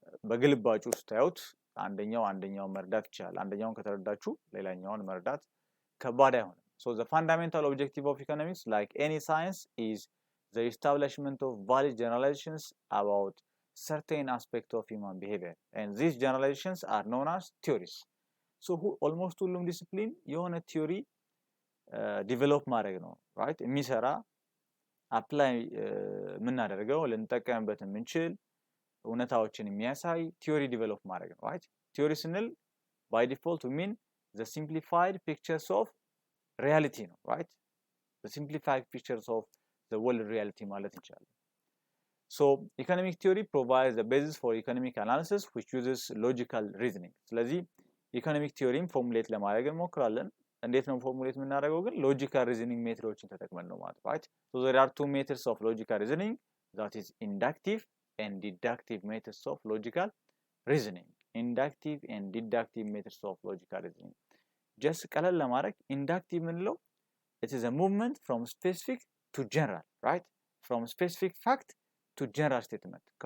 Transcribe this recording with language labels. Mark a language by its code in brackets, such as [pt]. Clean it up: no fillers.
[am] በግልባጩ ስታዩት አንደኛው መርዳት ይችላል። አንደኛውን ከተረዳችሁ ሌላኛውን መርዳት ከባድ አይሆንም። [en] So the fundamental objective of economics, like any science, is the establishment of valid generalizations about certain aspects of human behavior, and these generalizations are known as theories. [am] So almost ሁሉም ዲሲፕሊን የሆነ ቲዮሪ ዲቨሎፕ ማድረግ ነው right? የሚሰራ አፕላይ የምናደርገው ልንጠቀምበት የምንችል እውነታዎችን የሚያሳይ ቲዮሪ ዲቨሎፕ ማድረግ ነው right? ቲዮሪ ስንል [en] by default we mean the simplified pictures of reality ነው right? the simplified pictures of the world reality [am] ማለት እንችላለን። [en] So economic theory provides the basis for economic analysis which uses logical reasoning. [am] ስለዚህ ኢኮኖሚክ ቲዮሪን ፎርሙሌት ለማድረግ እንሞክራለን። እንዴት ነው ፎርሙሌት የምናደርገው ግን ሎጂካል ሪዝኒንግ ሜትዶችን ተጠቅመን ነው ማለት [en] right so there are two methods of logical reasoning that is inductive and deductive methods of logical reasoning inductive and deductive methods of logical reasoning just [am] ቀለል ለማድረግ [en] inductive ምንለው it is a movement from specific to general right from specific fact to general statement